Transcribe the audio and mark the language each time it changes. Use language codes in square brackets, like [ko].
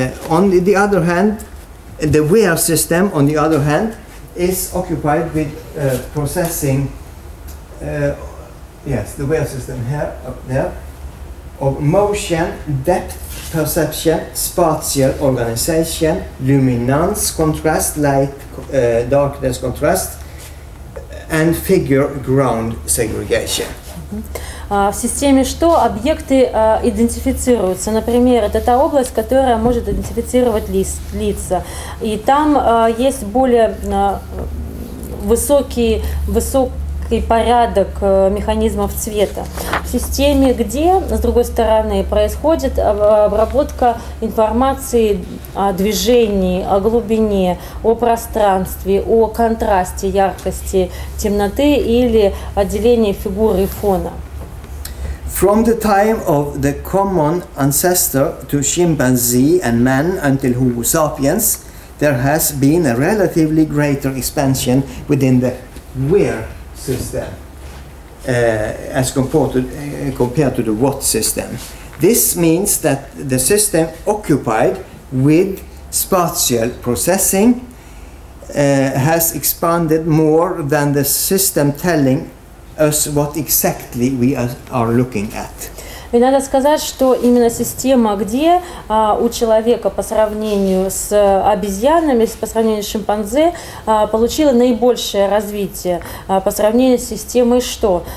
[en] On the other hand, the where system, on the other hand, is occupied with processing, yes, the where system here, up there, of motion, depth perception, spatial organization, luminance, contrast, light, darkness, contrast, and figure-ground segregation. [ru] В системе «что» объекты идентифицируются. Например, это та область, которая может идентифицировать лица. И там есть более высокий порядок механизмов цвета. В системе «где», с другой стороны, происходит обработка информации о движении, о глубине, о пространстве, о контрасте, яркости, темноты или отделении фигуры и фона. [en] From the time of the common ancestor to chimpanzee and man until Homo sapiens, there has been a relatively greater expansion within the where system as compared to the what system. This means that the system occupied with spatial processing has expanded more than the system telling us what exactly we are looking at. [ru] И надо сказать, что именно система «где» у человека по сравнению с обезьянами, по сравнению с шимпанзе, получила наибольшее развитие по сравнению с системой «что».